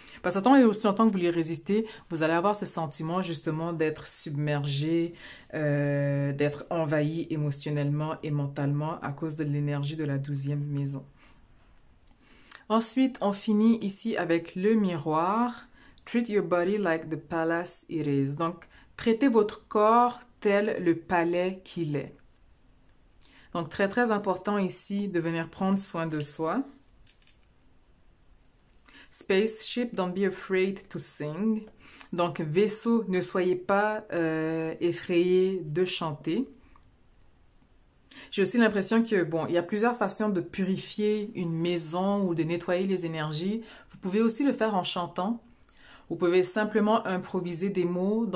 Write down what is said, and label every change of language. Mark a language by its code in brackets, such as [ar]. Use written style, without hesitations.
[fr] Parce que tant et aussi longtemps que vous les résistez, vous allez avoir ce sentiment justement d'être submergé, d'être envahi émotionnellement et mentalement à cause de l'énergie de la 12e maison. Ensuite, on finit ici avec le miroir. [en] Treat your body like the palace it is. [fr] Donc, traitez votre corps tel le palais qu'il est. Donc, très très important ici de venir prendre soin de soi. [en] Spaceship, don't be afraid to sing. [fr] Donc, vaisseau, ne soyez pas effrayés de chanter. J'ai aussi l'impression que, bon, il y a plusieurs façons de purifier une maison ou de nettoyer les énergies. Vous pouvez aussi le faire en chantant. Vous pouvez simplement improviser des mots.